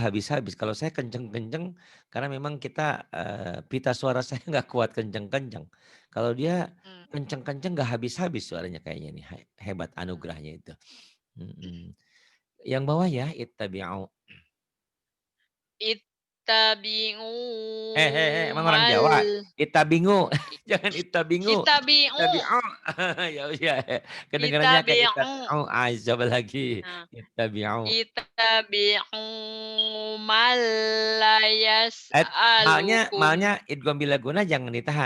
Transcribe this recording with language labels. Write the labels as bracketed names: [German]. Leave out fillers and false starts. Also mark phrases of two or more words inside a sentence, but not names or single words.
[Indonesian] nggak habis-habis, kalau saya kenceng-kenceng karena memang kita, pita suara saya nggak kuat kenceng-kenceng. Kalau dia mmm, kenceng-kenceng nggak habis-habis suaranya kayaknya nih, hebat mhm. anugerahnya itu. Mhm. Yang bawah ya, ittabi'u. Emang orang mal Jawa? Itabingu, i jangan itabingu, itabi'u itabi'u. Ya ya, kedengarannya kayak itabi'u, itabi'u, coba lagi, nah, ittabi'u. [Arabic] اتبعوا من لا [Indonesian] Malnya yas'alukum [Arabic] إدغام بلا غنة [Indonesian] jangan ditahan.